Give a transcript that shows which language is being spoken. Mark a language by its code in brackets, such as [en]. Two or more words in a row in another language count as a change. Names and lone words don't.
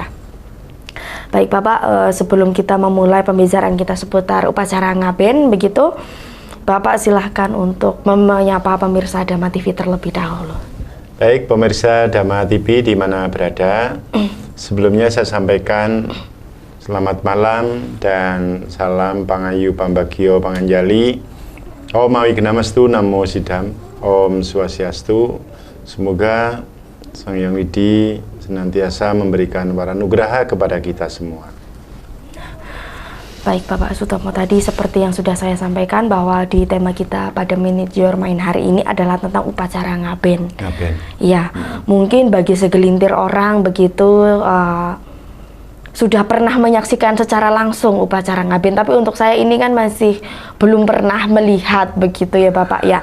[id] Baik Bapak, sebelum kita memulai pembicaraan kita seputar upacara ngaben begitu, Bapak silahkan untuk menyapa pemirsa Dhamma TV terlebih dahulu. Baik, pemirsa Dhamma TV di mana berada, sebelumnya saya sampaikan selamat malam dan salam [jv] pangayu pambagio panganjali. [sa] ॐ अविघ्नमस्तु नमः सिद्धम्, ॐ स्वस्त्यस्तु. [id] Semoga Sang Hyang Widi senantiasa memberikan waranugraha kepada kita semua. Baik Bapak Sutomo, tadi seperti yang sudah saya sampaikan bahwa di tema kita pada Manage Your Mind hari ini adalah tentang upacara ngaben. Iya, mungkin bagi segelintir orang begitu sudah pernah menyaksikan secara langsung upacara ngaben, tapi untuk saya ini kan masih belum pernah melihat begitu ya Bapak ya.